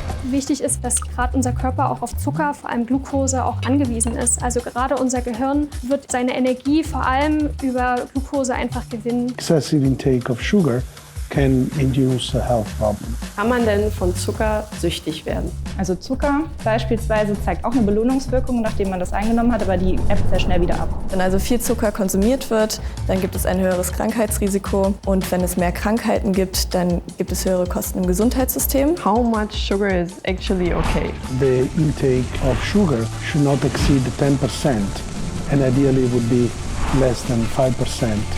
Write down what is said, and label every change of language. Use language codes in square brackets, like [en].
[de] wichtig ist, dass gerade unser Körper auch auf Zucker, vor allem Glucose, auch angewiesen ist. Also gerade unser Gehirn wird seine Energie vor allem über Glucose einfach gewinnen. [en] Excessive intake of sugar can induce a health problem. [de] Kann man denn von Zucker süchtig werden? Also Zucker beispielsweise zeigt auch eine Belohnungswirkung, nachdem man das eingenommen hat, aber die ebbt sehr schnell wieder ab. Wenn also viel Zucker konsumiert wird, dann gibt es ein höheres Krankheitsrisiko. Und wenn es mehr Krankheiten gibt, dann gibt es höhere Kosten im Gesundheitssystem. [en] How much sugar is actually okay? The intake of sugar should not exceed 10% and ideally would be less than 5%.